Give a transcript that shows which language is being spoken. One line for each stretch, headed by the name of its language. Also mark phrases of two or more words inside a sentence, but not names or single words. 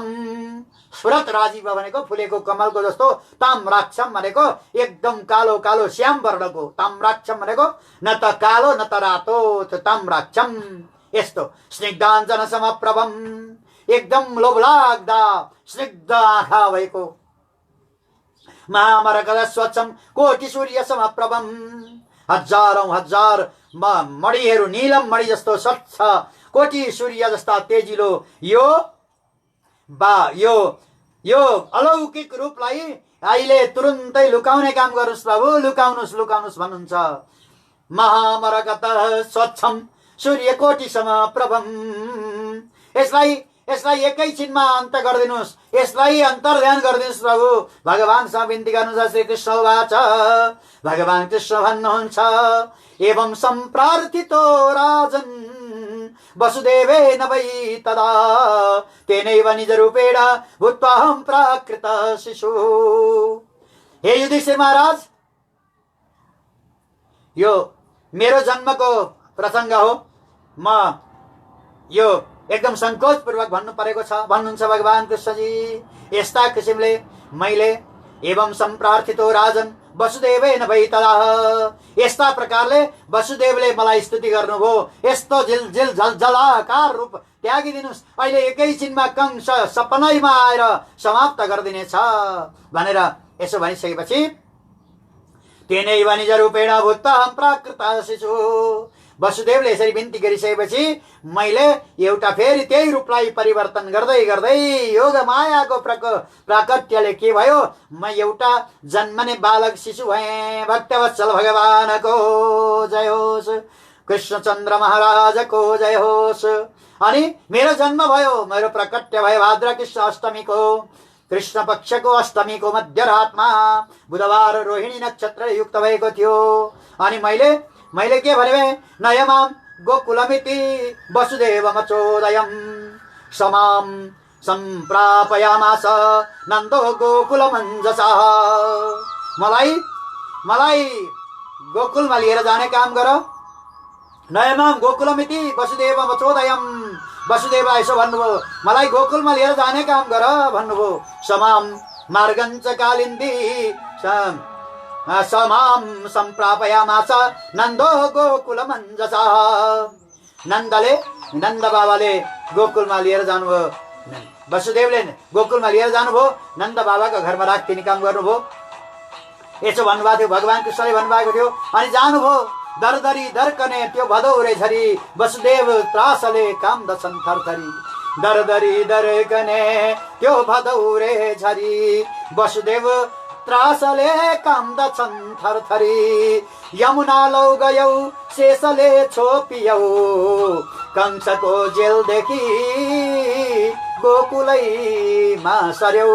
Sanskrit: स्फुरत राजीव
Nepali: भनेको फुलेको कमलको जस्तो, ताम्राक्षम भनेको एकदम कालो कालो श्याम वर्णको, ताम्राक्षम भनेको न त कालो न त रातो, ताम्राक्षम। यस्तो
Sanskrit: स्निग्धाञ्जन समप्रभम,
Nepali: एकदम लोभलाग्दा स्निग्ध आँखा भएको,
Sanskrit: महामरकद स्वच्छम कोटि सूर्य समप्रभम,
Nepali: हजारौं हजार मणिहरू नीलम मणि जस्तो स्वच्छ, कोटि सूर्य जस्ता तेजिलो यो अलौकिक रूपलाई अहिले तुरुन्तै लुकाउने काम गर्नुहोस् प्रभु, लुकाउनुहोस् भन्नुहुन्छ।
Sanskrit: महामरकत स्वच्छम सूर्यकोटि समप्रभम,
Nepali: यसलाई एकैछिनमा अन्त गरिदिनुहोस्, यसलाई अन्तर्ध्यान गरिदिनुहोस् प्रभु। भगवानसँग बिन्ती गर्नुहुन्छ। श्री कृष्ण वाच, भगवान कृष्ण भन्नुहुन्छ,
Sanskrit: एवं सम्प्रार्थितो राजन् वसुदेवेन वै तदा तेनैव निजरूपेण भूत्वाहं प्राकृत शिशु।
Nepali: हे युधिष्ठिर महाराज, यो मेरो जन्मको प्रसङ्ग हो। म यो एकदम संकोचपूर्वक भन्नु परेको छ। भन्नुहुन्छ भगवान कृष्णजी, यस्ता किसिमले मैले
Sanskrit: एवं सम्प्रार्थितो राजन वसुदेवेन भई तदा,
Nepali: यस्ता प्रकारले वसुदेवले मलाई स्तुति गर्नुभयो। यस्तो झिलझिल झलझलाकार रूप त्यागिदिनुस्, अहिले एकैछिनमा कंस सपनैमा आएर समाप्त गरिदिनेछ भनेर यसो भनिसकेपछि
Sanskrit: तेनैव निज रूपेण भूत्वा अहं प्राकृतः शिशु,
Nepali: वसुदेवले यसरी बिन्ती गरिसकेपछि मैले एउटा फेरि त्यही रूपलाई परिवर्तन गर्दै गर्दै योग मायाको प्राकट्यले के भयो, म एउटा जन्मने बालक शिशु भएँ। भक्तवत्सल भगवानको जय होस्, कृष्णचन्द्र महाराजको जय होस्। अनि मेरो जन्म भयो, मेरो प्राकट्य भयो भाद्र कृष्ण अष्टमीको, कृष्ण पक्षको अष्टमीको मध्यरातमा बुधबार रोहिणी नक्षत्र युक्त भएको थियो। अनि मैले के भने,
Sanskrit: नयमाम गोकुलमिति वसुदेवमचोदयम् समाम सम्प्रापयामास नन्दो गोकुलमञ्जसा,
Nepali: मलाई गोकुलमा लिएर जाने काम गर।
Sanskrit: नयमाम गोकुलमिति वसुदेवमचोदयम्,
Nepali: वसुदेवलाई यसो भन्नुभयो, मलाई गोकुलमा लिएर जाने काम गर भन्नुभयो।
Sanskrit: समाम मार्गञ्च कालिन्दी समाम सम्प्रापयामास नन्दो गोकुलमञ्जसा,
Nepali: नन्द बाबाले गोकुलमा लिएर जानुभयो, वसुदेवले गोकुलमा लिएर जानुभयो, नन्द बाबाको घरमा राखिदिने काम गर्नुभयो। यसो भन्नुभएको थियो, भगवान कृष्णले भन्नुभएको थियो। अनि जानुभयो, दरदरी दर्कने त्यो भदौरे झरी वसुदेव त्रासले कामदछन् थरथरी, दरदरी दर्कने त्यो भदौरे झरी वसुदेव त्रासले कामदछन् थरथरी, यमुना लौ गयौ शेषले छोपियौ कंसको जेलदेखि गोकुलैमा सर्यौ।